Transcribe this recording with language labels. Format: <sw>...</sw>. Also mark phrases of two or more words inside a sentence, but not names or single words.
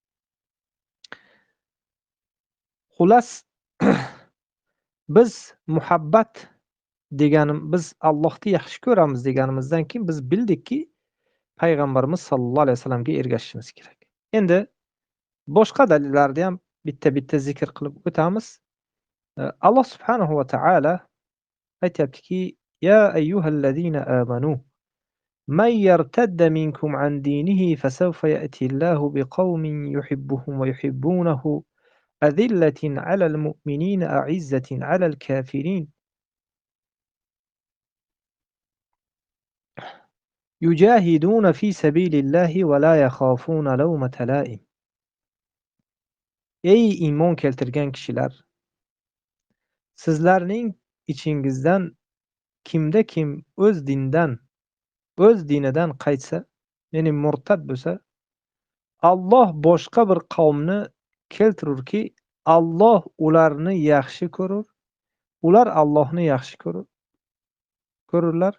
<uz>Xullas biz muhabbat biz Allohni yaxshi ko'ramiz deganimizdan keyin biz bildikki payg'ambarimiz</uz> <ar>صلى الله عليه وسلم</ar> <uz>ergashishimiz kerak. Endi boshqa dalillarni ham bitta zikr qilib o'tamiz. Alloh</uz> <ar>سبحانه وتعالى</ar> <uz>aytayaptiki:</uz> <ar>"يا أيها الذين آمنوا من يرتد منكم عن دينه فسوف يأتي الله بقوم يحبهم ويحبونه أذلة على المؤمنين أعزة على الكافرين يجاهدون في سبيل الله ولا يخافون لومة لائم."</ar> <uz>Ey iymon keltirgan kishilar, sizlarning ichingizdan kim o'z dinidan qaytsa, ya'ni murtad bo'lsa, Alloh boshqa bir qavmni keltirurki, Alloh ularni yaxshi ko'rur, ular Allohni yaxshi ko'rurlar.</uz>